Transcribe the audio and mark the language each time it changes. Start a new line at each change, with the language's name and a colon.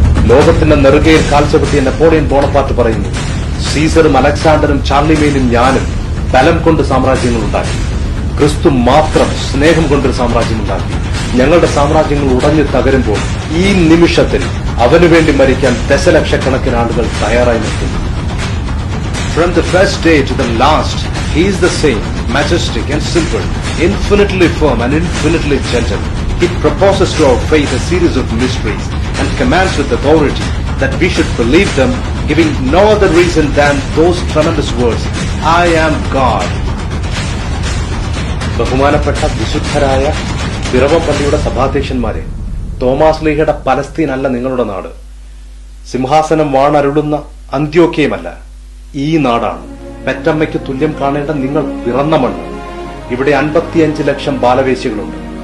Malayalam: ലോകത്തിന്റെ നെറുകയിൽ കാൽച്ചവിട്ടിയ Napoleon Bonaparte പറയുന്നു, സീസറും അലക്സാണ്ടറും ചാർലിമേനും ഞാനും ബലം കൊണ്ട് സാമ്രാജ്യങ്ങൾ ഉണ്ടാക്കി, ക്രിസ്തു മാത്രം സ്നേഹം കൊണ്ടൊരു സാമ്രാജ്യം ഉണ്ടാക്കി. ഞങ്ങളുടെ സാമ്രാജ്യങ്ങൾ ഉടഞ്ഞു തകരുമ്പോൾ ഈ നിമിഷത്തിൽ അവനു വേണ്ടി മരിക്കാൻ ദശലക്ഷക്കണക്കിന് ആളുകൾ തയ്യാറായി നിൽക്കുന്നു.
English: From the first day to the last, he is the same, majestic and simple, infinitely firm and infinitely gentle. He proposes to our faith a series of mysteries and commands with authority that we should believe them, giving no other reason than those tremendous words, I am God.
Malayalam: ബഹുമാനപ്പെട്ട വിശുദ്ധരായ പിറവം പള്ളിയുടെ സഭാധ്യക്ഷന്മാരെ, Thomas ലീഹയുടെ Palestine അല്ല നിങ്ങളുടെ നാട്, സിംഹാസനം വാണരുളുന്ന അന്ത്യോക്യമല്ല, ഈ നാടാണ്. പെറ്റമ്മയ്ക്ക് തുല്യം കാണേണ്ട നിങ്ങൾ പിറന്ന മണ്ണ്. ഇവിടെ 55 ലക്ഷം ബാലവേശ്യകളുണ്ട്.